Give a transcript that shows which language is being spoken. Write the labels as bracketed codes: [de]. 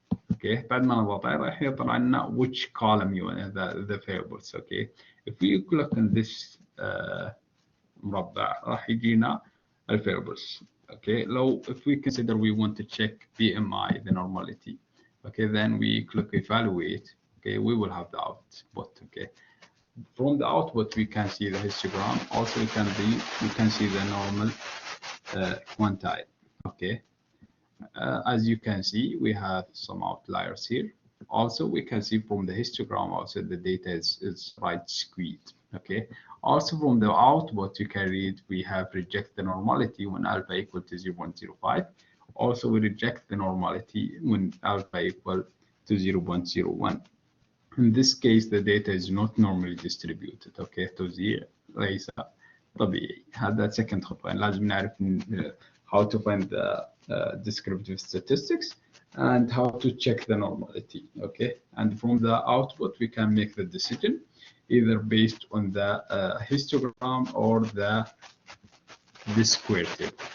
[ar] اوكي، بعد ما نضغط عليه راح يطلع لنا [en] which column you want the variables. Okay, if we click on this مربع [ar] راح يجينا الفيربلز. [en] Okay, if we consider we want to check BMI, the normality, okay, then we click evaluate. Okay, we will have the output. Okay, from the output we can see the histogram. Also, we can see the normal quantile. Okay, as you can see, we have some outliers here. Also, we can see from the histogram also the data is right skewed. Okay, also from the output you can read we have reject the normality when alpha equal to 0.05. Also we reject the normality when alpha equal to 0.01. In this case the data is not normally distributed. [ar] Okay, توزيع ليس طبيعي. هذا [en] second [ar] خطوة، لازم نعرف [en] how to find the descriptive statistics and how to check the normality. Okay, and from the output we can make the decision either based on the histogram or the square table.